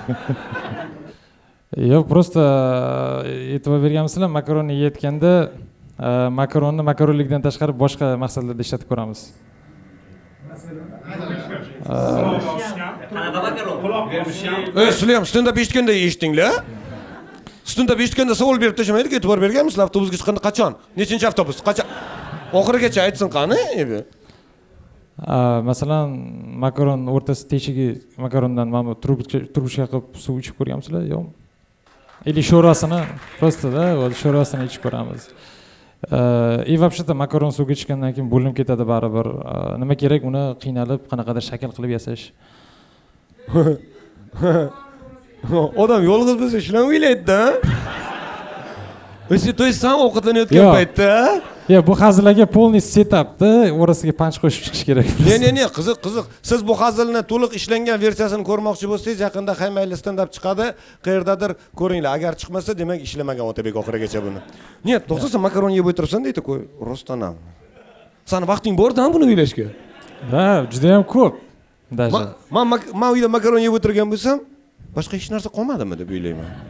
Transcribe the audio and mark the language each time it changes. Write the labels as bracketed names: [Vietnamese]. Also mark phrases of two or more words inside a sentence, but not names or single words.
[Uzbek] yo'q просто e'tibor berganmisizlar makaronni yeyotganda makaronni makaronlikdan tashqari boshqa maqsadlarda ishlatib ko'ramiz Sizlar ham stand-up eshitganda eshitdinglar? Stand-up eshitganda savol berib tashlamaylik, e'tibor berganmisizlar avtobusga chiqqanda qachon? Nechinchi avtobus? Qachon? Oxirigacha aytsin qani? masalan makaron o'rtasi teshigi makarondan mana bu trubочка qilib suv ichib ko'rganmisizlar yo'qmi или sho'rasini prostda sho'rasini ichib ko'ramiz [Russian] и вообще-то [Uzbek] makaron suvga tushgandan keyin bo'linib ketadi baribir nima kerak uni qiynalib qanaqadir shakl qilib yasash Odam yolg'iz bo'lsa shularni o'ylaydi-da. [Russian] То есть [Uzbek] sen ovqatlanayotgan paytda yo'q bu hazillarga полный setapda orasiga panch qo'shib chiqish kerak Ne, qiziq. Siz bu hazilni to'liq ishlangan versiyasini ko'rmoqchi bo'lsangiz, yaqinda Haymayli stand-up chiqadi. Qayerdadir ko'ringlar. Agar chiqmasa, demak ishlamagan Otabek oxirigacha buni. Нет, to'xtasa makaron yeb o'tiribsan deydi-ku, rostdan ham. Sani vaqting bor-da buni o'ylashga? Ha, juda ham ko'p. Даже. Men uyda makaron yeb o'tirgan bo'lsam, boshqa hech narsa qolmadimi deb o'ylayman.